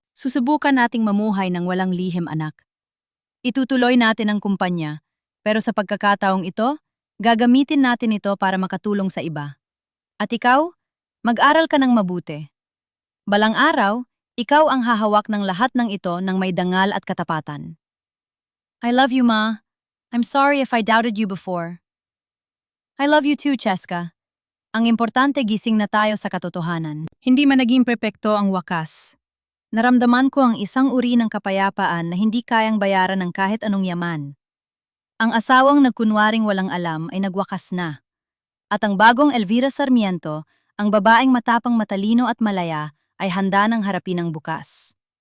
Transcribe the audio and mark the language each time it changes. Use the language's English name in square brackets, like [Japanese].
[Filipino] Susubukan nating mamuhay ng walang lihim, anak. Itutuloy natin ang kumpanya, pero sa pagkakataong ito, gagamitin natin ito para makatulong sa iba. At ikaw, mag-aral ka ng mabuti. Balang araw, ikaw ang hahawak ng lahat ng ito ng may dangal at katapatan. [English] I love you, Ma. I'm sorry if I doubted you before. I love you too, Cheska. [Filipino] Ang importante, gising na tayo sa katotohanan. Hindi man naging perpekto ang wakas. Naramdaman ko ang isang uri ng kapayapaan na hindi kayang bayaran ng kahit anong yaman. Ang asawang nagkunwaring walang alam ay nagwakas na. At ang bagong Elvira Sarmiento, ang babaeng matapang, matalino at malaya, ay handa ng harapin ang bukas.